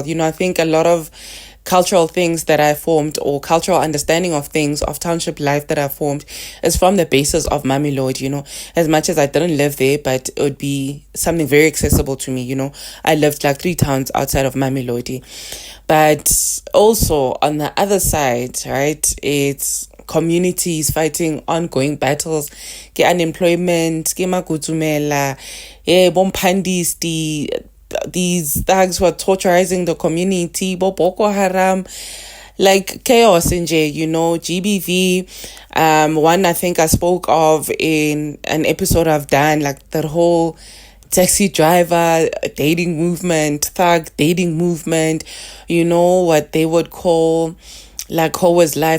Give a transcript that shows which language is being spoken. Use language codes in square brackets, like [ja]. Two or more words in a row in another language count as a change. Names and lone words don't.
[en] I think a lot of cultural things that I formed or cultural understanding of things of township life that I formed is from the basis of Mamelodi, as much as I didn't live there, but it would be something very accessible to me, I lived like 3 towns outside of Mamelodi. But also on the other side, right, it's communities fighting ongoing battles, [st] ke unemployment, ke makutumela, bomphandis, [en] these thugs who are torturing the community, Boko Haram, like chaos in J, GBV. One I think I spoke of in an episode I've done, like the whole taxi driver dating movement, thug dating movement, what they would call like Howa's life.